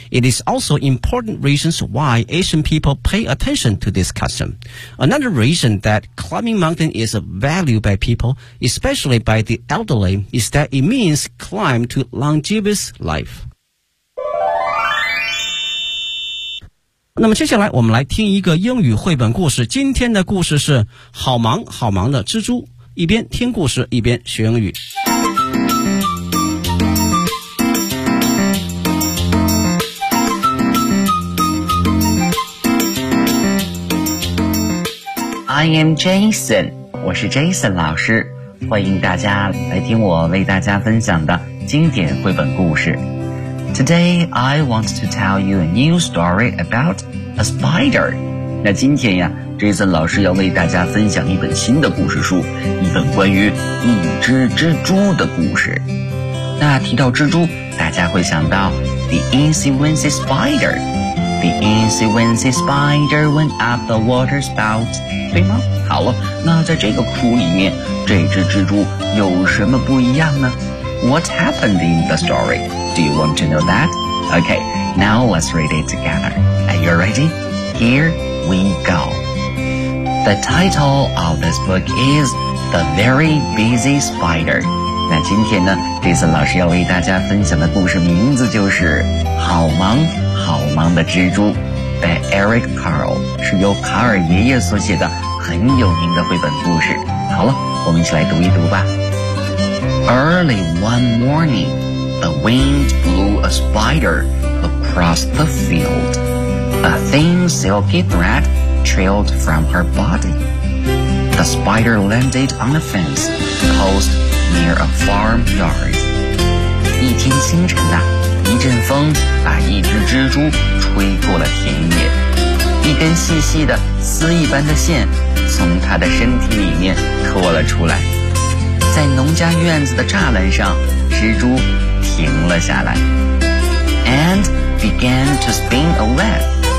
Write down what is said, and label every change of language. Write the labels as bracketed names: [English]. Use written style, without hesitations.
[English] It is also important reasons why Asian people pay attention to this custom. Another reason that climbing mountain is valued by people, especially by the elderly, is that it means climb to longevous life. [Chinese] 那么接下来我们来听一个英语绘本故事，今天的故事是好忙好忙的蜘蛛，一边听故事一边学英语。 [English] I am Jason， [Chinese] 我是 Jason 老师，欢迎大家来听我为大家分享的经典绘本故事。 [English] Today I want to tell you a new story aboutA spider. [Chinese] 那今天呀 ,Jason 老师要为大家分享一本新的故事书，一本关于一只蜘蛛的故事。那提到蜘蛛，大家会想到 [English] The Easy Wincy Spider. The Easy Wincy Spider went up the water spout. [Chinese] 对吗？好了，那在这个书里面，这只蜘蛛有什么不一样呢？ [English] What happened in the story? Do you want to know that? Okay, now let's read it together. You're ready? Here we go. The title of this book is The Very Busy Spider. [Chinese] 那今天呢，这次老师要为大家分享的故事名字就是《好忙好忙的蜘蛛》by Eric Carle， 是由卡尔爷爷所写的很有名的绘本故事。好了，我们一起来读一读吧。 [English] Early one morning, the wind blew a spider across the field. A thin silky thread trailed from her body. The spider landed on a fence post near a farmyard. [Chinese] 一天清晨呐、啊，一阵风把一只蜘蛛吹过了田野。一根细细的丝一般的线从它的身体里面拖了出来。在农家院子的栅栏上，蜘蛛停了下来 ， [English] and began to spin a web.